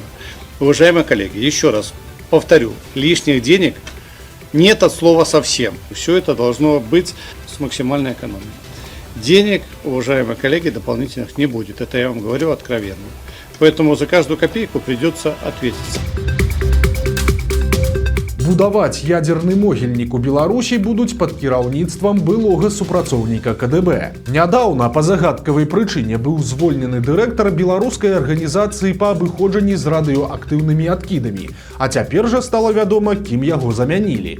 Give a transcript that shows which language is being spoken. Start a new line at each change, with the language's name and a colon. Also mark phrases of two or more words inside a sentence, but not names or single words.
Russian: Уважаемые коллеги, еще раз повторю, лишних денег нет от слова совсем. Все это должно быть с максимальной экономией. Денег, уважаемые коллеги, дополнительных не будет. Это я вам говорю откровенно. Поэтому за каждую копейку придется ответить.
Belarusian: Будаваць ядерны могільнік у Беларусі будуць пад кіраўніцтвам былога супрацоўніка КДБ. Нядаўна па загадкавай прычыне быў звольнены дырэктар беларускай арганізацыі па абыходжанні з радыёактыўнымі адкідамі, а цяпер жа стала вядома, кім яго замянілі.